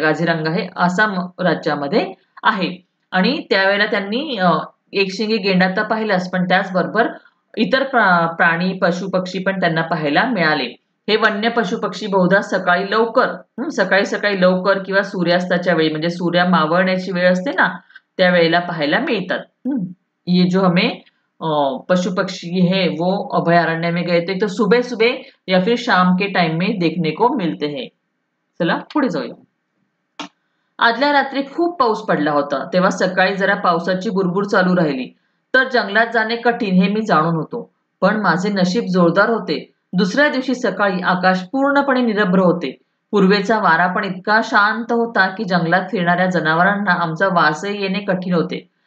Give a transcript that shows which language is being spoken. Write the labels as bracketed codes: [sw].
[mr] काझीरंगा हे आसाम राज्यामध्ये आहे आणि त्यावेळेला त्यांनी एकशिंगी गेंडा तर पाहिलाच, पण त्याचबरोबर इतर प्राणी पशु पक्षी पण त्यांना पाहायला मिळाले. हे वन्य पशु पक्षी बहुधा सकाळी लवकर किंवा सूर्यास्ताच्या वेळी म्हणजे सूर्य मावळण्याची वेळ असते ना त्या वेळेला पाहायला मिळतात। [hi] ये जो हमें पशु पक्षी है वो अभयारण्य में गए थे तो सुबह सुबह या फिर शाम के टाइम में देखने को मिलते हैं। [mr] चला पुढे जाऊया। आदल्या रात्री खूप पाऊस पडला होता तेव्हा सकाळी जरा पावसाची बुरबुर चालू राहिली तर जंगलात जाणे कठीण हे मी जाणून होतो, पण माझे नशीब जोरदार होते। दुसऱ्या दिवशी सकाळी आकाश पूर्णपणे निरभ्र होते। पूर्वेचा वारा पण इतका शांत होता की जंगलात फिरणाऱ्या जनावरांना आमचा वासही येणे कठीण होते।